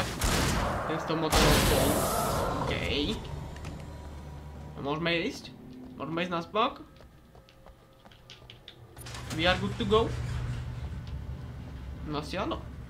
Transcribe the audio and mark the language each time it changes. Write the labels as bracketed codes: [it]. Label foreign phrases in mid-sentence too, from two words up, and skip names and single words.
[sk] Ten s tou motorovou bol. OK. A môžeme ísť? Môžeme ísť na spok? [en] We are good to go? [sk] No asi áno.